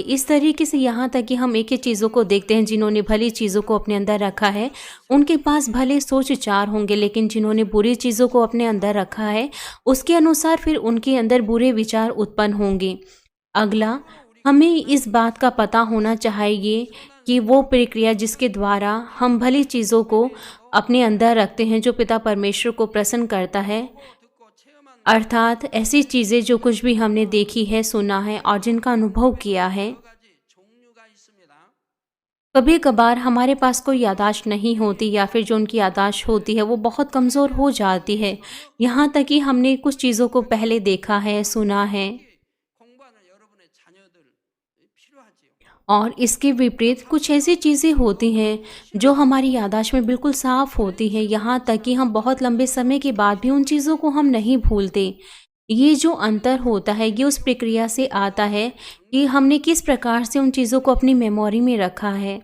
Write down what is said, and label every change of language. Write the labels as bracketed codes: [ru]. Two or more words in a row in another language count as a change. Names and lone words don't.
[hi] इस तरीके से यहाँ तक कि हम एक ही चीज़ों को देखते हैं, जिन्होंने भली चीज़ों को अपने अंदर रखा है उनके पास भले सोच विचार होंगे, लेकिन जिन्होंने बुरी चीज़ों को अपने अंदर रखा है उसके अनुसार फिर उनके अंदर बुरे विचार उत्पन्न होंगे। अगला, हमें इस बात का पता होना चाहिए कि वो प्रक्रिया जिसके द्वारा हम भली चीज़ों को अपने अंदर रखते हैं जो पिता परमेश्वर को प्रसन्न करता है, [ko] 듣고 체험한 [hi] अर्थात ऐसी चीज़ें जो कुछ भी हमने देखी है, सुना है और जिनका अनुभव किया है। [ko] 여러 가지 종류가 있습니다. [hi] कभी कभार हमारे पास कोई याददाश्त नहीं होती, या फिर जो उनकी याददाश्त होती है वो बहुत कमज़ोर हो जाती है, यहाँ तक कि हमने कुछ चीज़ों को पहले देखा है, सुना है। [ko] 공부하는 여러분의 자녀들 필요하지요. [hi] और इसके विपरीत कुछ ऐसी चीज़ें होती हैं जो हमारी याददाश्त में बिल्कुल साफ होती हैं, यहाँ तक कि हम बहुत लंबे समय के बाद भी उन चीज़ों को हम नहीं भूलते। ये जो अंतर होता है ये उस प्रक्रिया से आता है कि हमने किस प्रकार से उन चीज़ों को अपनी मेमोरी में रखा है।